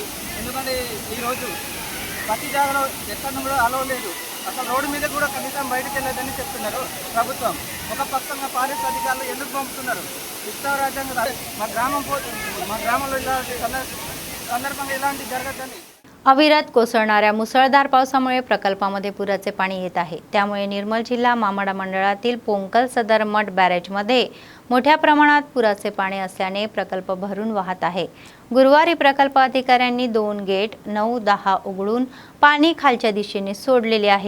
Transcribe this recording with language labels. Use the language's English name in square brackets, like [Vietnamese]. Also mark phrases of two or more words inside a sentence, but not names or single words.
[Telugu] ఎందుకంటే ఈరోజు ప్రతి జాగాలో ఎక్కడ కూడా అలౌ లేదు. అసలు రోడ్డు మీద కూడా కనీసం బయటకు వెళ్ళలేదని చెప్తున్నారు ప్రభుత్వం. ఒక పక్షంగా ఫారెస్ట్ అధికారులు ఎందుకు పంపుతున్నారు? ఇష్టారాజ్యంగా మా గ్రామంలో ఇలాంటి సందర్భంగా ఇలాంటి జరగద్దని. [Marathi] अविरत कोसळणाऱ्या मुसळधार पावसामुळे प्रकल्पामध्ये पुराचे पाणी येत आहे. त्यामुळे निर्मल जिल्हा मामाडा मंडळातील पोंकल सदर मठ बॅरेजमध्ये मोठ्या प्रमाणात पुराचे पाणी असल्याने प्रकल्प भरून वाहत आहे. गुरुवारी प्रकल्प अधिकाऱ्यांनी 2 गेट 9-10 उघडून पाणी खालच्या दिशेने सोडलेले आहे.